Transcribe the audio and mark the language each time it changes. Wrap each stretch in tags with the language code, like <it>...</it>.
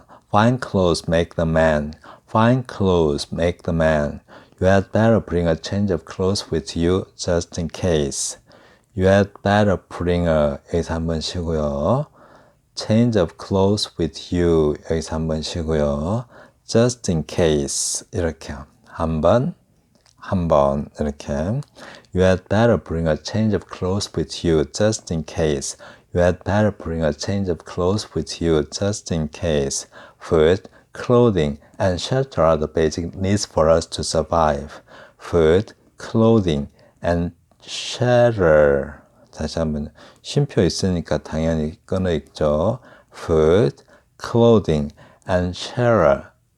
<en>Fine clothes make the man. Fine clothes make the man. You had better bring a change of clothes with you just in case. You had better bring a</en> <ko>여기서 한번 쉬고요.</ko> <en>Change of clothes with you</en> <ko>여기서 한번 쉬고요.</ko> <en>Just in case</en> <ko>이렇게 한 번 이렇게.</ko> <en>You had better bring a change of clothes with you just in case. You had better bring a change of clothes with you just in case. Food, clothing, and shelter are the basic needs for us to survive. Food, clothing, and shelter.</en> <ko>다시 한번 쉼표 있으니까 당연히 끊어 읽죠.</ko> <en>Food, clothing, and shelter.</en>